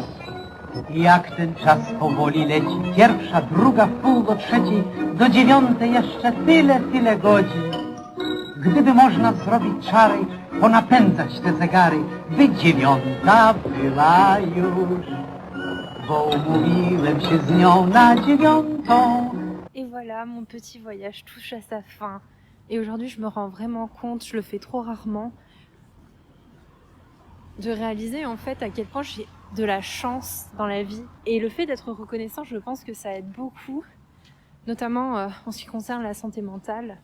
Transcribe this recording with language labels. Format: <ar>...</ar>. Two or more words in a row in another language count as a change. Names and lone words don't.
<pl>Jak ten czas powoli leci, pierwsza, druga, wpół do trzeciej, do dziewiątej jeszcze tyle godzin. Gdyby można zrobić czary, ponapędzać te zegary, by dziewiąta była już, bo umówiłem się z nią na dziewiątą.</pl> <fr>Et voilà, mon petit voyage touche à sa fin. Et aujourd'hui, je me rends vraiment compte, je le fais trop rarement, de réaliser en fait à quel point j'ai de la chance dans la vie. Et le fait d'être reconnaissant, je pense que ça aide beaucoup, notamment en ce qui concerne la santé mentale.</fr>